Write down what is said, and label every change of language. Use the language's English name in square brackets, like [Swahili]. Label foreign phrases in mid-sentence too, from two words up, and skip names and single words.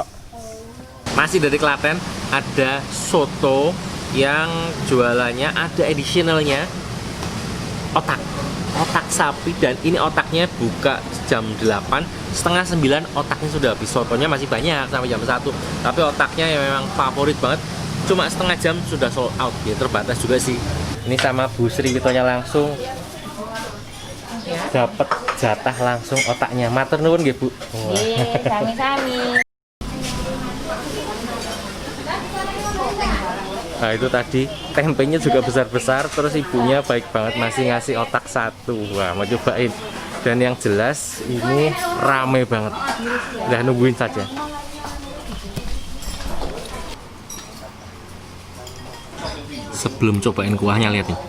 [Indonesian] Masih dari Klaten, ada soto yang jualannya ada additionalnya otak sapi, dan ini otaknya buka jam 8, setengah 9 otaknya sudah habis. Sotonya masih banyak sampai jam 1, tapi otaknya yang memang favorit banget cuma setengah jam sudah [English] sold out [Indonesian] ya, terbatas juga sih. Ini sama Bu Sri Witonya langsung dapat jatah langsung otaknya. [Javanese] Matur nuwun nggih Bu. Nggih, sami-sami. [Indonesian] Nah itu tadi tempenya juga besar-besar, terus ibunya baik banget masih ngasih otak 1. Wah, mau cobain. Dan yang jelas ini rame banget. Udah nungguin saja. Sebelum cobain kuahnya, lihat nih.